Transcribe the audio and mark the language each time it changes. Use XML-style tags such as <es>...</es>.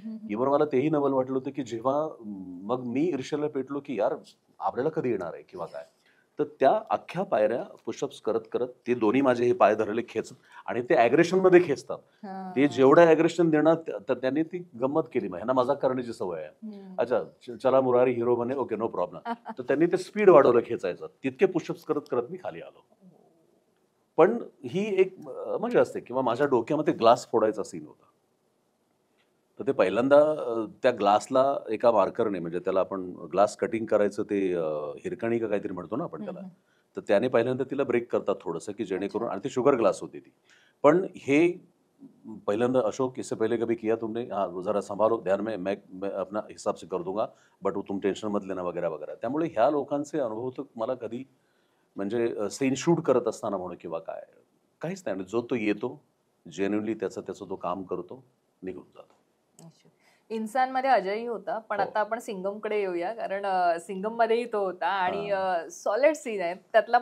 <mr>Even मला तेही नवल वाटलं होतं की जेव्हा मग मी ईर्ष्येला पेटलो की यार आपल्याला कधी येणार आहे किंवा काय. तर त्या अख्ख्या पायऱ्या पुशअप्स करत करत ते दोन्ही माझे हे पाय धरले खेचत, आणि ते ऍग्रेशन मध्ये खेचतात. ते जेवढं ऍग्रेशन देणार तर त्यांनी ती गंमत केली. ह्यांना मजाक करण्याची सवय आहे.</mr> <hi>अच्छा चला मुरारी हिरो बने, ओके नो प्रॉब्लेम.</hi> <mr>तर त्यांनी ते स्पीड वाढवलं खेचायचं, तितके पुशअप्स करत करत मी खाली आलो. पण ही एक मजा असते. किंवा माझ्या डोक्यामध्ये ग्लास फोडायचा सीन होता. तर ते पहिल्यांदा त्या ग्लासला एका मार्करने, म्हणजे त्याला आपण ग्लास कटिंग करायचं ते हिरकणी का काहीतरी म्हणतो ना आपण त्याला, तर त्याने पहिल्यांदा तिला ब्रेक करतात थोडंसं की जेणेकरून, आणि ती शुगर ग्लास होती ती. पण हे पहिल्यांदा</mr> <hi>अशोक इससे पहले कभी किया तुमने, हाँ जरा संभालो ध्यान में, मैं अपना हिसाब से कर दूंगा बट तुम टेन्शन मत लेना</hi> <mr>वगैरे वगैरे. त्यामुळे ह्या लोकांचे अनुभव तर मला कधी म्हणजे सीन शूट करत असताना म्हणून किंवा काय काहीच नाही. जो तो येतो जेन्युइनली त्याचं तो काम करतो, निघून जातो. इन्सान मध्ये अजयही होता, पण आता आपण सिंगम कडे येऊया, कारण सिंगम मध्येही तो होता आणि सॉलिड सीन आहे त्यातला.</mr>